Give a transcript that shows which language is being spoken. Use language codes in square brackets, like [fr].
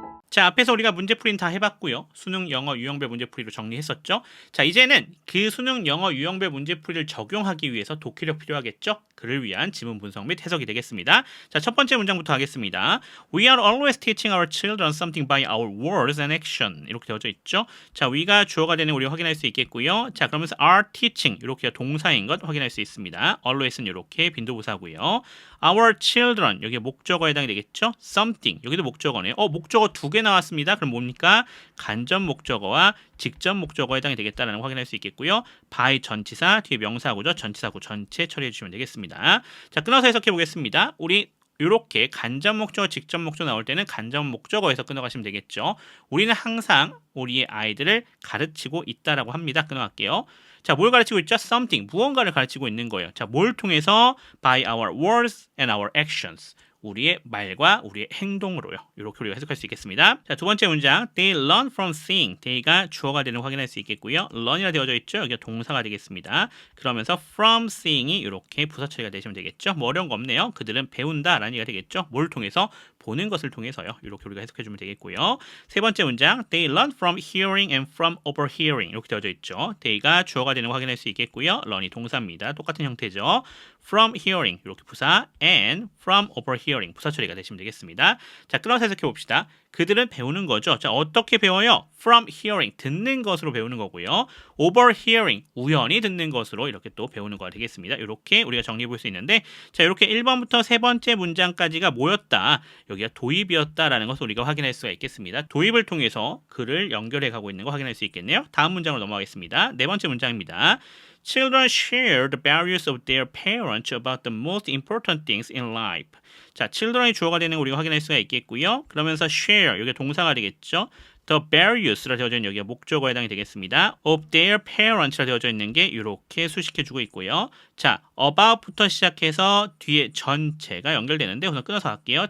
[ko] 자, 앞에서 우리가 문제풀이는 다 해봤고요. 수능 영어 유형별 문제풀이로 정리했었죠. 자, 이제는 그 수능 영어 유형별 문제풀이를 적용하기 위해서 독해력 필요하겠죠. 그를 위한 지문 분석 및 해석이 되겠습니다. 자, 첫 번째 문장부터 하겠습니다. [en] We are always teaching our children something by our words and action. [ko] 이렇게 되어져 있죠. 자, we가 주어가 되는 우리 확인할 수 있겠고요. 자, 그러면서 [en] are teaching [ko] 이렇게 동사인 것 확인할 수 있습니다. always는 이렇게 빈도부사고요. [en] Our children [ko] 여기 목적어에 해당이 되겠죠. Something 여기도 목적어네요. 목적어 두 개 나왔습니다. 그럼 뭡니까? 간접 목적어와 직접 목적어에 해당이 되겠다는 걸 확인할 수 있겠고요. by 전치사 뒤에 명사구죠. 전치사구 전체 처리해 주시면 되겠습니다. 자, 끊어서 해석해 보겠습니다. 우리 이렇게 간접 목적어, 직접 목적어 나올 때는 간접 목적어에서 끊어가시면 되겠죠. 우리는 항상 우리의 아이들을 가르치고 있다라고 합니다. 끊어갈게요. 자, 뭘 가르치고 있죠? Something, 무언가를 가르치고 있는 거예요. 자, 뭘 통해서? [en] By our words and our actions. [ko] 우리의 말과 우리의 행동으로요. 이렇게 우리가 해석할 수 있겠습니다. 자, 두 번째 문장. [en] They learn from seeing. [ko] they가 주어가 되는 거 확인할 수 있겠고요. learn이라 되어져 있죠. 여기가 동사가 되겠습니다. 그러면서 [en] from seeing [ko] 이 이렇게 부사 처리가 되시면 되겠죠. 뭐 어려운 거 없네요. 그들은 배운다라는 얘기가 되겠죠. 뭘 통해서? 보는 것을 통해서요. 이렇게 우리가 해석해주면 되겠고요. 세 번째 문장, [en] they learn from hearing and from overhearing [ko] 이렇게 되어져 있죠. they가 주어가 되는 거 확인할 수 있겠고요. learn이 동사입니다. 똑같은 형태죠. [en] from hearing [ko] 이렇게 부사 [en] and from overhearing [ko] 부사 처리가 되시면 되겠습니다. 자, 끊어서 해석해 봅시다. 그들은 배우는 거죠. 자, 어떻게 배워요? [en] from hearing [ko] 듣는 것으로 배우는 거고요. overhearing 우연히 듣는 것으로 이렇게 또 배우는 거가 되겠습니다. 이렇게 우리가 정리해 볼 수 있는데, 자, 이렇게 1번부터 세 번째 문장까지가 뭐였다? 여기가 도입이었다라는 것을 우리가 확인할 수가 있겠습니다. 도입을 통해서 글을 연결해 가고 있는 거 확인할 수 있겠네요. 다음 문장으로 넘어가겠습니다. 네 번째 문장입니다. Children share the values of their parents about the most important things in life. 자, children이 주어가 되는 거 우리가 확인할 수가 있겠고요. 그러면서 share, 여기 동사가 되겠죠. [en] The values [ko] 라 되어져 있는 여기가 목적어에 해당이 되겠습니다. [en] Of their parents [ko] 라 되어져 있는 게 이렇게 수식해주고 있고요. 자, about부터 시작해서 뒤에 전체가 연결되는데 우선 끊어서 할게요.